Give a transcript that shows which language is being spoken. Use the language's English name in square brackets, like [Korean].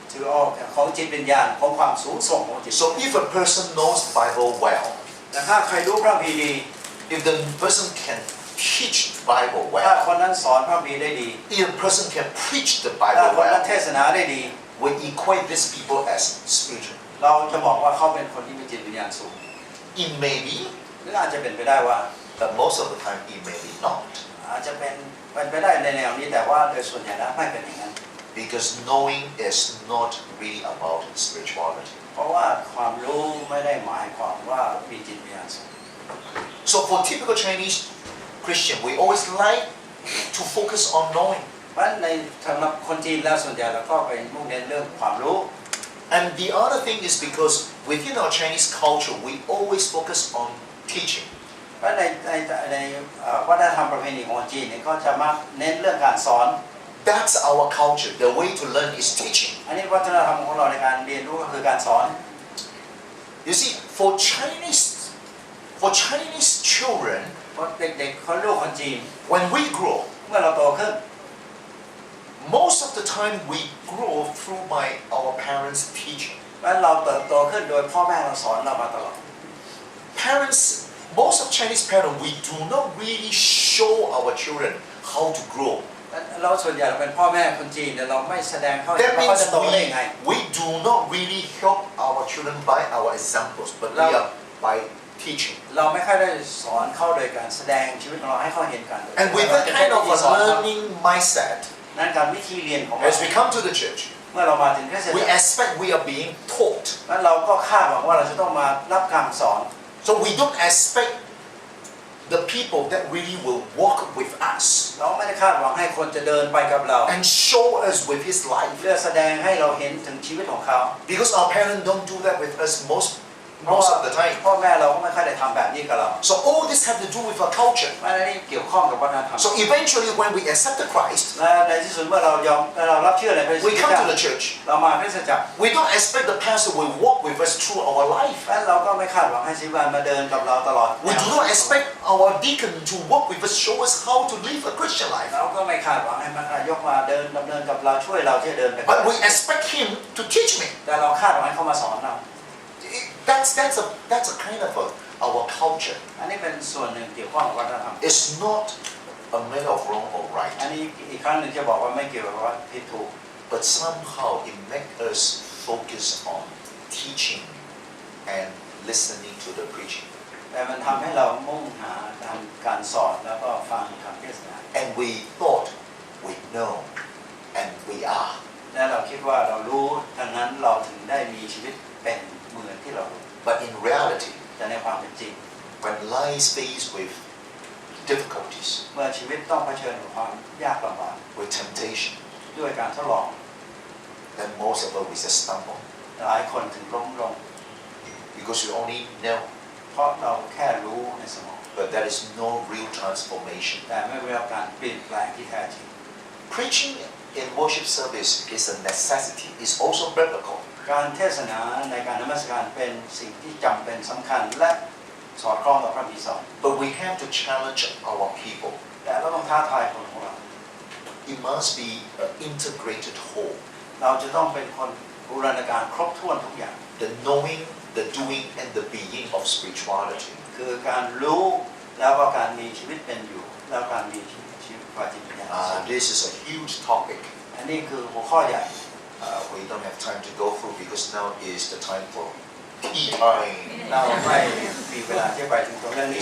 [Thai] ถือออกของจิตวิญญาณของความสูงส่งของจิต [English] So if a person knows the Bible well, [Thai] แต่ถ้าใครรู้พระคัมภีร์ดี [English] if the person can teach the Bible [Thai] ถ้า [English] well, [Thai] คนนั้นสอนพระคัมภีร์ได้ดี [English] if a person can preach the [Thai] ถ้า [English] Bible [Thai] คนนั้น [English] well, [Thai] เทศนาได้ดี [English] we equate these people as spiritual. [Thai] เราจะบอกว่าเขาเป็นคนที่มีจิตวิญญาณสูง [English] It may be, [Thai] หรืออาจจะเป็นไปได้ว่า [English] but most of the time it may be not. [Thai] อาจจะเป็นไปได้ในแนวนี้แต่ว่าโดยส่วนใหญ่แล้วไม่เป็นอย่างนั้น [English] Because knowing is not really about spirituality. [Thai] เพราะว่าความรู้ไม่ได้หมายความว่ามีจิตวิญญาณสูง [English] So for typical Chinese Christian, we always like to focus on knowing. [Thai] เพราะฉะนั้นในสำหรับคนจีนแล้วส่วนใหญ่เราก็ไปมุ่งเน้นเรื่องความรู้ [English] And the other thing is because within our Chinese culture, we always focus on teaching. [Thai] เพราะในวัฒนธรรมประเพณีของคนจีนเนี่ยก็จะมักเน้นเรื่องการสอน [English] That's our culture. The way to learn is teaching. [Thai] อันนี้วัฒนธรรมของเราในการเรียนรู้ก็คือการสอน [English] You see, for Chinese children, [Thai] เพราะเด็กๆเขาลูกคนจีน [English] when we grow, [Thai] เมื่อเราโตขึ้น [English] most of the time we grow through by our parents' teaching. [Thai] และเราเติบโตขึ้นโดยพ่อแม่เราสอนเรามาตลอด [English] Parents, most of Chinese parents, we do not really show our children how to grow. [Thai] เราส่วนใหญ่เราเป็นพ่อแม่คนจีนแต่เราไม่แสดงเขา [English] That [Thai] ว่าเขา [English] means [Thai] จะโตได้ยังไง [English] we do not really help our children by our examples, but we are by teaching. [Thai] เราไม่ค่อยได้สอนเขาโดยการแสดงชีวิตของเราให้เขาเห็นกัน [English] And with that kind of a learning mindset, [Thai] นั้นการวิธีเรียนของเรา [English] as we come to the church, [Thai] เมื่อเรามาถึงคริสต [English] we [Thai] จักร [English] expect we are being taught. [Thai] นั้นเราก็คาดหวังว่าเราจะต้องมารับคำสอน [English] So we don't expect the people that really will walk with us [Thai] เราไม่ได้คาดหวังให้คนจะเดินไปกับเรา [English] and show us with his life. [Thai] เพื่อแสดงให้เราเห็นถึงชีวิตของเขา [English] Because our parents don't do that with us most most of the time. [Thai] พ่อแม่เราก็ไม่ค่อยได้ทำแบบนี้กับเรา [English] So all this have to do with our culture. [Thai] อันนี้เกี่ยวข้องกับวัฒนธรรม [English] So eventually when we accepted Christ, [Thai] และในที่สุดเมื่อเรารับเชื่อในพระเยซู [English] we [Thai] คริส [English] come [Thai] ต์ [English] to the church. [Thai] เรามาคริสตจักร [English] We don't expect the pastor will walk with us through our life. [Thai] และเราก็ไม่คาดหวังให้ศิบาลมาเดินกับเราตลอด [English] We do not expect our deacon to walk with us, show us how to live a Christian life. [Thai] เราก็ไม่คาดหวังให้มันยกมาเดินดำเนินกับเราช่วยเราที่จะเดินไป [English] But we expect him to teach me. [Thai] แต่เราคาดหวังให้เขามาสอนเรา [English] That's a kind of our culture. [Thai] อันนี้เป็นส่วนหนึ่งเกี่ยวข้องกับวัฒนธรรม [English] It's not a matter of wrong or [Thai] อัน [English] right, [Thai] นี้อีกครั้งหนึ่งจะบอกว่าไม่เกี่ยวกับว่าผิดถูก [English] but somehow it makes us focus on teaching and listening to the preaching. [Thai] แต่มันทำให้เรามุ่งหาการสอนแล้วก็ฟังคำเทศนา [English] And we thought we know, and we are. [Thai] และเราคิดว่าเรารู้ดังนั้นเราถึงได้มีชีวิตเป็นเหมือนที่เรารู้ [English] But in reality, [Thai] แต่ในความเป็นจริง [English] when life is faced with difficulties, [Thai] เมื่อชีวิตต้องเผชิญกับความยากลำบาก [English] with temptation, [Thai] ด้วยการทดลอง [English] then most of us we just stumble [Thai] หลายคนถึงล้มลง [English] because we only know, [Thai] เพราะเราแค่รู้ในสมอง [English] but there is no real transformation. [Thai] แต่ไม่ได้รับการเปลี่ยนแปลงที่แท้จริง [English] Preaching in worship service is a necessity. It's also biblical. [Thai] การเทศนาในการนมัสการเป็นสิ่งที่จำเป็นสำคัญและสอดคล้องกับพระบิดา [English] But we have to challenge our people. [Thai] แต่เราต้องท้าทายคนของเรา [English] It must be an integrated whole. [Thai] เราจะต้องเป็นคนบูรณาการครบถ้วนทุกอย่าง [English] The knowing, the doing, and the being of spirituality. [Thai] คือการรู้แล้วก็การมีชีวิตเป็นอยู่แล้วการมีชีวิตความจริงอย่าง [English] This is a huge topic. [Thai] อันนี้คือหัวข้อใหญ่ [English] We don't have time to go through because now is the time for tea time. [Thai] เราไม่มีเวลาที่ไปถึงตรงเรื่องนี้